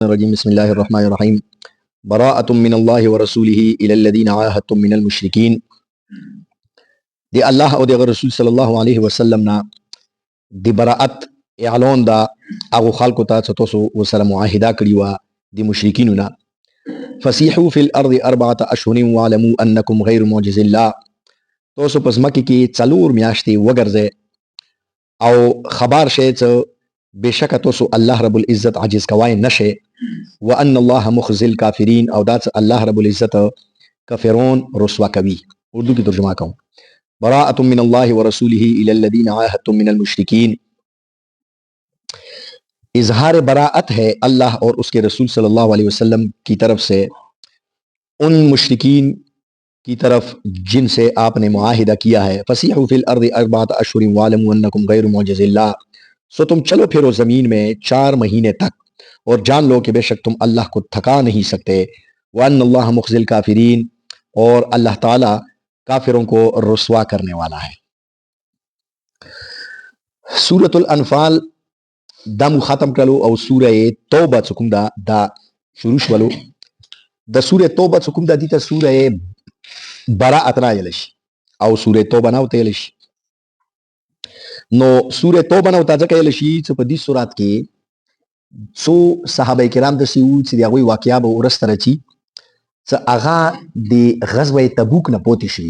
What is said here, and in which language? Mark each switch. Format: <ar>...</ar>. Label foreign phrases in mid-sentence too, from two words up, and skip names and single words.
<ar>الرجيم بسم الله الرحمن الرحيم براءة من الله ورسوله إلى الذين عاهدتم من المشركين</ar> <ps>دی الله او دی رسول صلی</ps> <ar>الله علیه وسلم</ar> <ps>نا دی براءت اعلان دا هغه خلکو ته چې تاسو وسره معاهده کړی و دی مشرکینو نا</ps> <ar>فسيحوا في الارض 4 اشهر واعلموا انكم غير معجز الله</ar> <ps>تاسو پس مکه کې څلور میاشتې وګرځئ او خبر شئ چې بشک تاسو الله</ps> <ar>رب العزت</ar> <ps>عاجز کوای نشئ</ps> <ar>وان الله مخزي الكافرين</ar> <ps>او دا الله</ps> <ar>رب العزت</ar> <ps>کافرون رسوا کوي.</ps> <ur>اردو کی ترجمہ کروں</ur> <ar>براءة من الله ورسوله الى الذين عاهدتم من المشركين.</ar> <ur>اظہار براءت ہے اللہ اور اس کے رسول</ur> <ar>صلی اللہ علیہ وسلم</ar> <ur>کی طرف سے ان مشرکین کی طرف جن سے آپ نے معاہدہ کیا ہے.</ur> <ar>فسیحوا فی الارض 4 اشہر واعلموا انکم غیر معجز اللہ.</ar> <ur>سو تم چلو پھرو زمین میں 4 مہینے تک اور جان لو کہ بے شک تم اللہ کو تھکا نہیں سکتے.</ur> <ar>وان اللہ مخزی الکافرین</ar> <ur>اور اللہ تعالی کافروں کو رسوا کرنے والا ہے.</ur> <ps>سورۃ الانفال دا ختم کړلو او سورہ توبه څکوم دا شروع شولو. د سورہ توبه څکوم دا دي ته سورہ براءت نه ویل شي او سورہ توبه نه ویل شي. نو سورہ توبه نه ځکه ویل شي چې په دې سورات کې څو صحابه کرام د سیو چې هغه واقعیا به ورسته راځي چې هغه د غزوه تبوک نه پوتې شي.</ps>